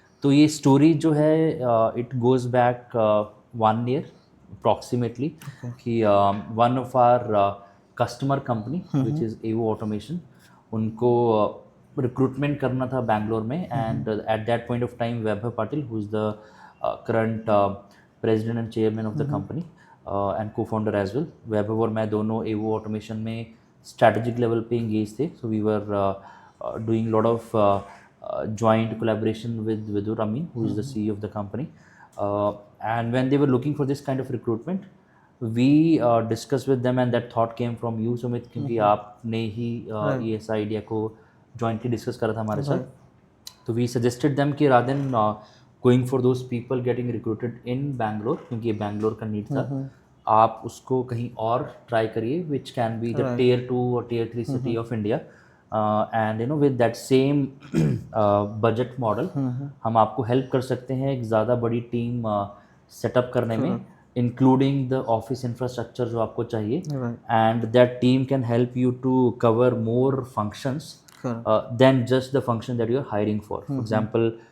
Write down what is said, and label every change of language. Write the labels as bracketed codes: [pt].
[hi] तो ये स्टोरी जो है [en] it goes back 1 year approximately, कि one of our customer company which is Evo automation, [hi] उनको रिक्रूटमेंट करना था बैंगलोर में, [en] and at that point of time Vaibhav Patil, who is the current president and chairman of the company and co founder as well, [hi] वैभव और मैं दोनों एवो ऑटोमेशन में स्ट्रैटेजिक लेवल पे इंगेज थे। [en] So we were doing lot of joint collaboration with Vidur Amin, who is the CEO of the company. And when they were looking for this kind of recruitment, we discussed with them, and that thought came from you, Sumit, [hi] क्योंकि आपने ही ये ऐसा idea को jointly discuss करा था हमारे साथ। [en] तो we suggested them कि rather than going for those people getting recruited in Bangalore, [hi] क्योंकि ये बैंगलोर का नीड था, आप उसको कहीं और ट्राई करिए, [en] which can be the tier 2 और tier 3 city of India. And you know with that same budget model [hi] हम आपको हेल्प कर सकते हैं एक ज़्यादा बड़ी टीम सेटअप करने में, [en] including the office infrastructure [hi] जो आपको चाहिए, [en] And that team can help you to cover more functions than just the function that you are hiring for. For example